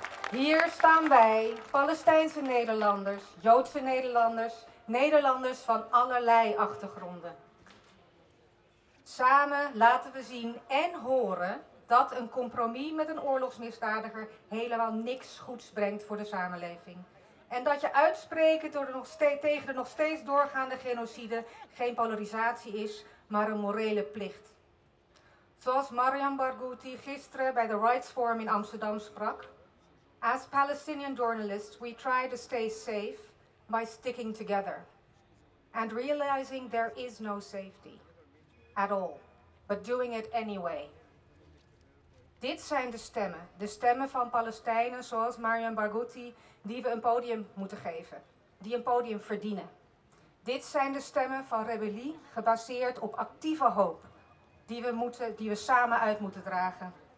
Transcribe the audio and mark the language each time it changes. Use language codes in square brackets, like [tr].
[nl] Hier staan wij, Palestijnse Nederlanders, Joodse Nederlanders, Nederlanders van allerlei achtergronden. Samen laten we zien en horen dat een compromis met een oorlogsmisdadiger helemaal niks goeds brengt voor de samenleving. En dat je uitspreken tegen de nog steeds doorgaande genocide geen polarisatie is, maar een morele plicht. Zoals Mariam Barghouti gisteren bij de Rights Forum in Amsterdam sprak: [en] "As Palestinian journalists, we try to stay safe by sticking together and realizing there is no safety at all, but doing it anyway." [nl] Dit zijn de stemmen van Palestijnen zoals Mariam Barghouti, die we een podium moeten geven, die een podium verdienen. Dit zijn de stemmen van rebellie gebaseerd op actieve hoop, die we samen uit moeten dragen.